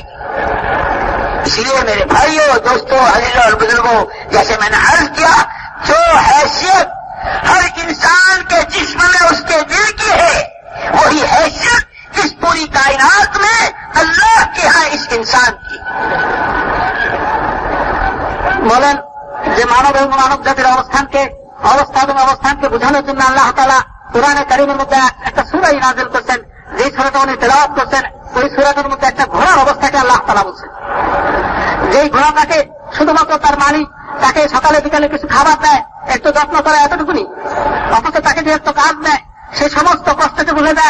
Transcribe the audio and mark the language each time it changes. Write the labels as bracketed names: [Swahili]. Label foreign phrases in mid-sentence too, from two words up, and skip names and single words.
[Urdu] اس لیے میرے بھائیوں، دوستوں، عزیزوں اور بزرگوں، جیسے میں نے عرض کیا، جو حیثیت ہر انسان کے جسم میں اس کے دل کی ہے، وہی حیثیت اس پوری کائنات میں اللہ کے ہاں اس انسان کی. [Bangla] বলেন যে মানব এবং মানব জাতির অবস্থানকে বোঝানোর জন্য আল্লাহ তাআলা কোরআনে কারীমের মধ্যে একটা সূরা নাযিল করেছেন. যে সূরাটা উনি তেলাওয়াত করছেন ওই সূরাটার মধ্যে একটা ঘোড়ার অবস্থাকে আল্লাহ তাআলা বলছেন. যেই ঘোড়াটাকে শুধুমাত্র তার মালিক তাকে সকালে বিকালে কিছু খাবার দেয়, একটু যত্ন করে, এতটুকুনি, অথচ তাকে যে একটু কাজ দেয় সে সমস্ত কষ্টকে ভুলে যায়.